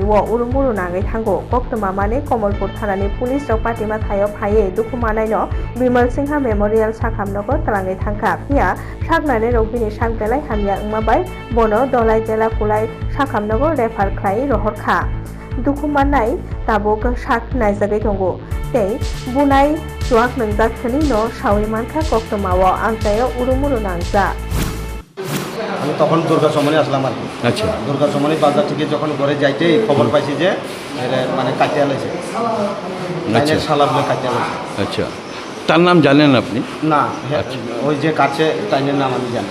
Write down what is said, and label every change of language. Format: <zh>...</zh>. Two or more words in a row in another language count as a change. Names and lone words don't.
<trp>o urunguru nangai thango koktoma mane Komolpur thanani police rok patima thayo phaye dukumanai no Bimal Singha Memorial Sakhamnogo talangai thangka pia saknane rokbini sakbelai hamya wngmabai bono dolai jela kulai sakhamnogo refer khlai rohorkha dukumanai tabuk sak naijagai tongo tei bunai chuak nungjak thani no sawi mankha koktomao angtayo urumuru nangja</trp> <bn>আমি তখন দুর্গা চমনে আসলাম আর কি। আচ্ছা দুর্গা চমনে বাজার থেকে যখন ঘরে যাইতেই খবর পাইছি যে মানে কাটিয়ে আলাইছে লাইনের সালার বলে কাটিয়ে আলাইছে। আচ্ছা তার নাম জানেন আপনি? না ওই যে কাছে টাইনের নাম আমি জানি।</bn>